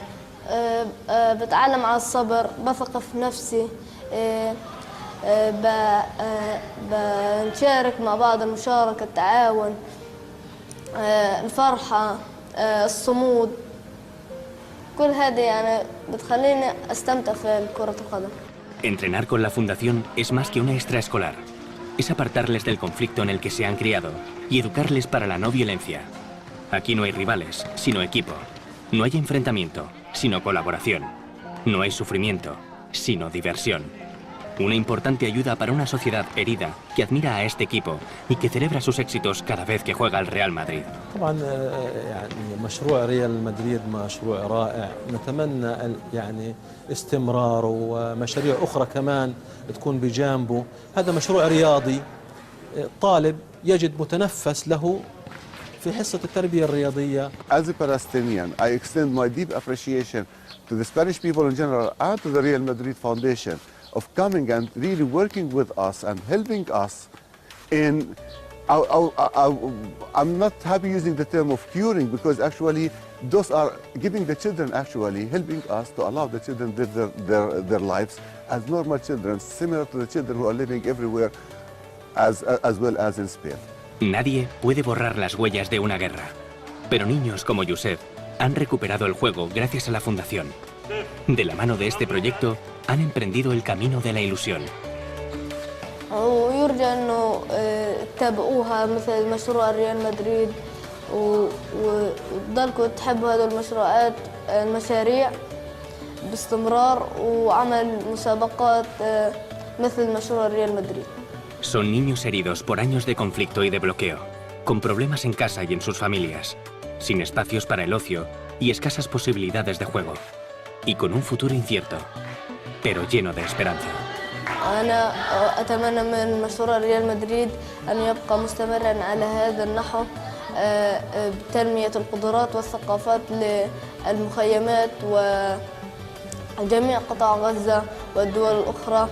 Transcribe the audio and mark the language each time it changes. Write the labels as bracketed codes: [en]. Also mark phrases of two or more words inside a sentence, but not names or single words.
[ar] بتعلم على الصبر، بثق في نفسي، بنشارك مع بعض، المشاركه، التعاون، الفرحه، الصمود. كل هذه يعني بتخليني استمتع في كرة القدم. [es] Entrenar con la fundación es más que una extraescolar. Es apartarles del conflicto en el que se han criado y educarles para la no violencia. Aquí no hay rivales, sino equipo. No hay enfrentamiento, sino colaboración. No hay sufrimiento, sino diversión. Una importante ayuda para una sociedad herida que admira a este equipo y que celebra sus éxitos cada vez que juega el Real Madrid. [ar] طبعا يعني مشروع ريال مدريد مشروع رائع، نتمنى يعني استمرار ومشاريع أخرى كمان تكون بجانبه. هذا مشروع رياضي، طالب يجد متنفس له في حصة التربية الرياضية. [en] As a Palestinian, I extend my deep appreciation to the Spanish people in general and to the Real Madrid Foundation of coming and really working with us and helping us in, I'm not happy using the term of curing, because actually those are giving the children, actually helping us to allow the children live their lives as normal children, similar to the children who are living everywhere as well as in Spain. [es] Nadie puede borrar las huellas de una guerra, pero niños como Youssef han recuperado el juego gracias a la fundación. De la mano de este proyecto, han emprendido el camino de la ilusión. [ar] ويرجى انه تتابعوها مثل مشروع ريال مدريد وتضلكم تحبوا هذول المشاريع باستمرار، وعمل مسابقات مثل مشروع ريال مدريد. [es] Son niños heridos por años de conflicto y de bloqueo, con problemas en casa y en sus familias, sin espacios para el ocio y escasas posibilidades de juego, y con un futuro incierto, pero lleno de esperanza. [ar] أنا أتمنى من مشروع ريال مدريد أن يبقى مستمرا على هذا النحو بتنمية القدرات والثقافات للمخيمات وجميع قطاع غزة والدول الأخرى.